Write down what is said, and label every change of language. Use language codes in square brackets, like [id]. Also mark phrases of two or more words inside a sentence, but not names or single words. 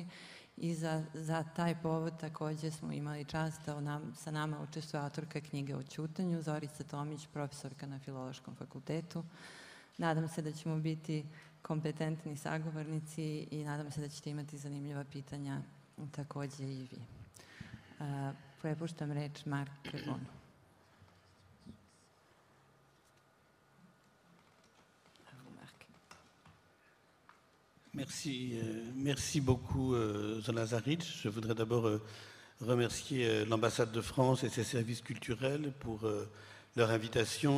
[sr] I za taj povod takođe smo imali čast da sa nama učestvuje autorka knjige o ćutanju, Zorica Tomić, profesorka na Filološkom fakultetu. Nadam se da ćemo biti kompetentni sagovornici i nadam se da ćete imati zanimljiva pitanja takođe i vi. Prepuštam reč Mark Kreponu. [fr] Merci beaucoup, Zona Zarić. Je voudrais d'abord remercier l'ambassade de France et ses services culturels pour leur invitation.